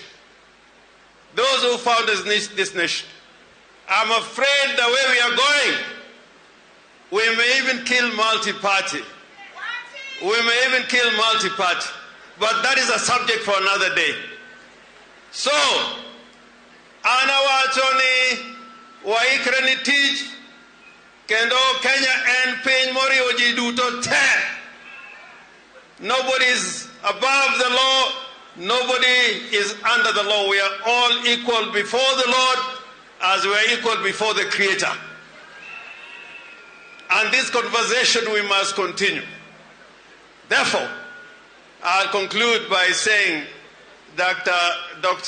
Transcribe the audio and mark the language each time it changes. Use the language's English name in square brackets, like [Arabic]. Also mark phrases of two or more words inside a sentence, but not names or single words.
[English] Those who founded this nation. I'm afraid the way we are going, we may even kill multi-party. We may even kill multi-party. But that is a subject for another day. So, [Luo (Kenya and Tanzania)] ana wachoni waikre ni tich kendo Kenya en piny moriwo ji duto te. [English] Nobody is above the law. Nobody is under the law. We are all equal before the Lord as we are equal before the Creator. And this conversation we must continue. Therefore, I'll conclude by saying, Dr.